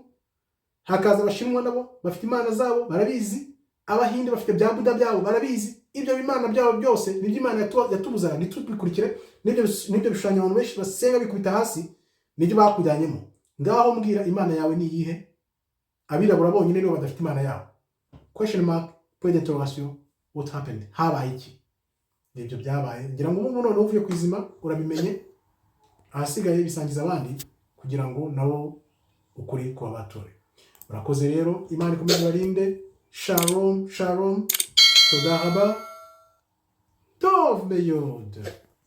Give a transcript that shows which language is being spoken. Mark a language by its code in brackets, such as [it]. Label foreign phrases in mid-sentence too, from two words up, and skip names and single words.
[rw] Hakaza Abashinwa nabo bafite Imana zabo barabizi, Abahinde bafite bya Buda byabo barabizi. Ibyo bimana byabo byose ni by'Imana yatubuzana ntitubikurikire. Nibyo bishushanyo abantu benshi basenga bikubita hasi, nibyo bakujyanyemo. Ngaho mbwira Imana yawe ni iyihe? Abirabura bonyine nibo badafite Imana yabo. [en] Question mark, [fr] point d'interrogation, [en] what happened? Habaye iki? Nibyo byabaye. Ngira ngo umuntu noneho uvuye kwizima urabimenye, ahasigaye bisangiza abandi kugira ngo nabo ukuri kuba batore. Urakoze rero, Imana ikomeze barinde. [he] שלום, שלום. תודה רבה. טוב מאוד.